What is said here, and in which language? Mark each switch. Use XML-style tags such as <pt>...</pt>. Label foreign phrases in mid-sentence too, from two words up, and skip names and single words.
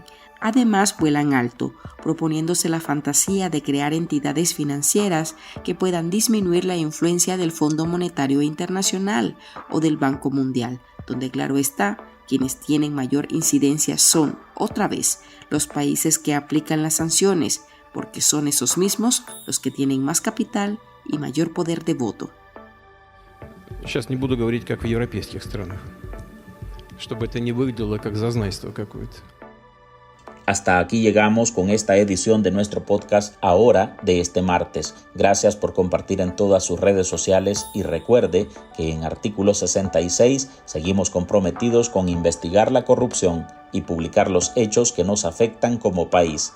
<es>Además, vuelan alto, proponiéndose la fantasía de crear entidades financieras que puedan disminuir la influencia del Fondo Monetario Internacional o del Banco Mundial, donde claro está, quienes tienen mayor incidencia son, otra vez, los países que aplican las sanciones, porque son esos mismos los que tienen más capital y mayor poder de voto.</es> <ru>Сейчас не буду говорить, как в европейских странах, чтобы это не выглядело как зазнайство какое-то.</ru> <es>Hasta aquí llegamos con esta edición de nuestro podcast Ahora de este martes. Gracias por compartir en todas sus redes sociales y recuerde que en Artículo 66 seguimos comprometidos con investigar la corrupción y publicar los hechos que nos afectan como país.</es>